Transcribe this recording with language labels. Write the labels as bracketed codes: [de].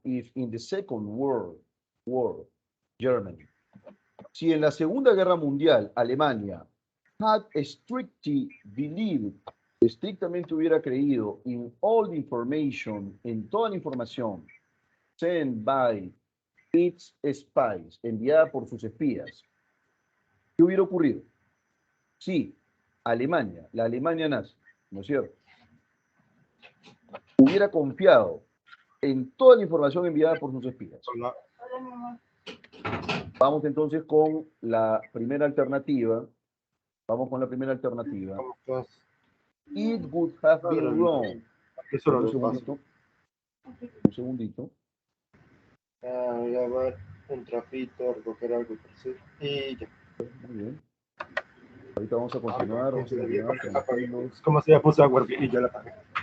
[en] If in the Second World War, Germany. [es] Si en la Segunda Guerra Mundial Alemania [en] had strictly believed, [es] estrictamente hubiera creído [en] in all the information, [es] en toda la información [en] sent by its spies, [es] enviada por sus espías, ¿qué hubiera ocurrido? Si Alemania, la Alemania nazi, ¿no es cierto?, hubiera confiado en toda la información enviada por sus espías. Hola. Vamos entonces con la primera alternativa. Vamos con la primera alternativa. ¿Cómo estás? [en] It would have been wrong. [es] Eso Un lo paso. segundito. Un segundito. Voy a ver un trapito, recoger algo por hacer. Y ya. Muy bien. Ahorita vamos a continuar. Vamos a continuar. Tranquilos. Es como si ya puse agua y ya la apagué.